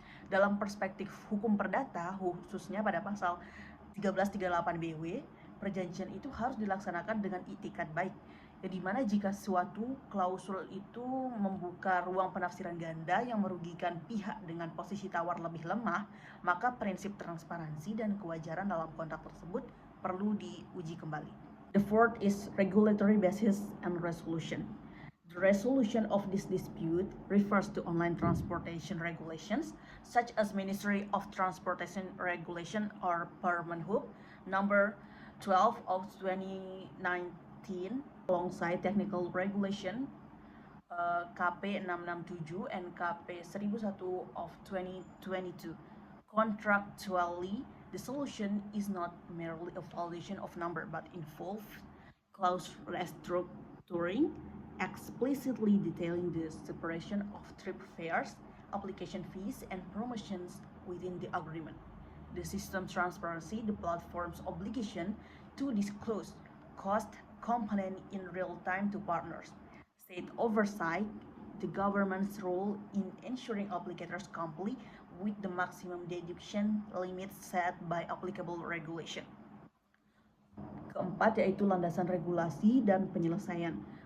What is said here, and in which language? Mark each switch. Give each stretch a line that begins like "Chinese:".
Indonesian: Dalam perspektif hukum perdata, khususnya pada pasal 1338 BW, perjanjian itu harus dilaksanakan dengan itikat baik, ya dimana jika suatu klausul itu membuka ruang penafsiran ganda yang merugikan pihak dengan posisi tawar lebih lemah, maka prinsip transparansi dan kewajaran dalam kontrak tersebut perlu diuji kembali.
English: The fourth is regulatory basis and resolution. The resolution of this dispute refers to online transportation regulations, such as Ministry of Transportation Regulation or Permenhub number 12 of 2019 2018 alongside technical regulation KP 667 and KP 1001 of 2022. Contractually, the solution is not merely a validation of number but involves clause restructuring, explicitly detailing the separation of trip fares, application fees, and promotions within the agreement. The system transparency, the platform's obligation to disclose cost component in real time to partners, state oversight, the government's role in ensuring applicators comply with the maximum deduction limits set by applicable regulation.
Indonesian: Keempat yaitu landasan regulasi dan penyelesaian.